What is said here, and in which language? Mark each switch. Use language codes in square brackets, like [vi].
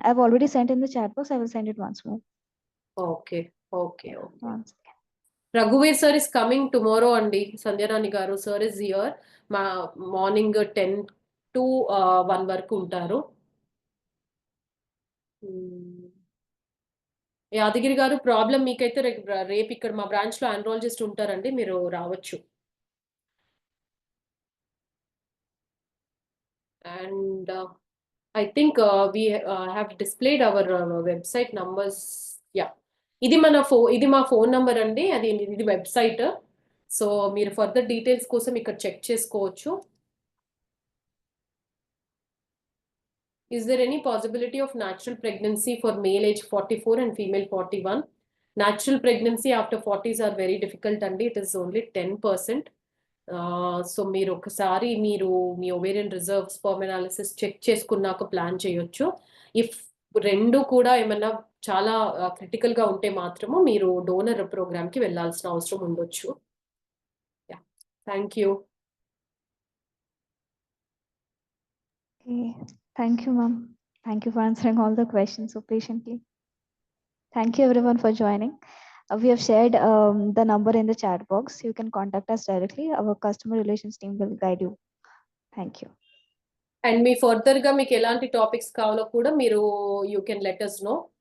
[en] I've already sent in the chat box. I will send it once more. Okay. Once. Raghuveer sir is coming tomorrow అండి. సంధ్యారాణి గారు sir is here. [te] మా morning 10 to 1 వరకు ఉంటారు. యాదగిరి గారు problem మీకైతే రేపు ఇక్కడ మా బ్రాంచ్ లో ఆండ్రాలజిస్ట్ ఉంటారండి, మీరు రావచ్చు. [en] And I think we have displayed our website numbers. Yeah. [te] ఇది మా ఫోన్ నంబర్ అండి, ఇది వెబ్సైట్. సో మీరు ఫర్దర్ డీటెయిల్స్ కోసం ఇక్కడ చెక్ చేసుకోవచ్చు. [en] Is there any possibility of natural pregnancy for male age 44 and female 41? Natural pregnancy after 40s are very difficult [te] అండి. [en] It is only 10%. [te] So మీరు ఒకసారి మీ ovarian reserve sperm analysis check చేసుకున్నాక plan చేయొచ్చు. If రెండు కూడా ఏమన్నా చాలా క్రిటికల్ గా ఉంటే మాత్రము మీరు డోనర్ ప్రోగ్రామ్ కి వెళ్ళాల్సిన అవసరం ఉండొచ్చు. [en] Yeah, thank you. Okay. Thank you, ma'am. Thank you for answering all the questions so patiently. Thank you everyone for joining. We have shared the number in the chat box. You can contact us directly. Our customer relations team will guide you. Thank you. [te] And మీ further గా మీకు ఎలాంటి topics కావాలో కూడా మీరు [en] You can let us know.